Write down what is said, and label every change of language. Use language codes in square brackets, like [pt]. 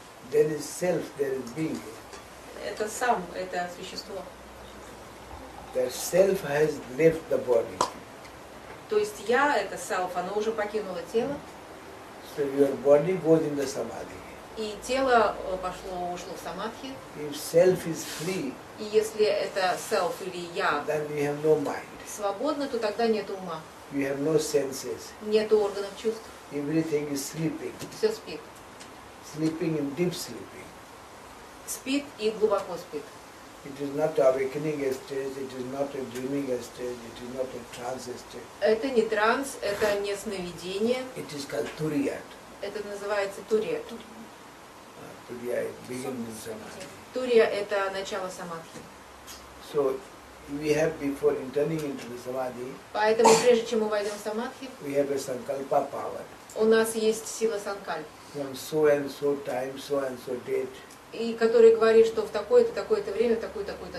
[en] There is self, there is being. [ru] Это сам, это существо. [en] That self has left the body. [ru] То есть я, это self, оно уже покинуло тело, [en] So your body goes in the samadhi. [ru] и тело ушло в самадхи. [en] If self is free, [ru] И если это self или я [en] then we have no mind. [ru] свободно, то тогда нет ума, [en] We have no senses. [ru] нет органов чувств, [en] Everything is sleeping. [ru] все спит. [en] Sleeping in deep sleeping. [ru] Спит и глубоко спит. [en] It is not awakening stage, it is not a dreaming stage, it is not a trance stage. [ru] Это не транс, это не сновидение, [en] It is called turiyat. [ru] это называется турия. [en] Turiya begins in samadhi. [ru] Турия – это начало самадхи. [en] So we have, before entering into the samadhi, [ru] Поэтому прежде чем мы войдем в самадхи, [en] we have a sankalpa power. [ru] у нас есть сила санкальп, [en] From so and so time, so and so date, [ru] и который говорит, что в такое-то, такое-то время, в такую-такую-то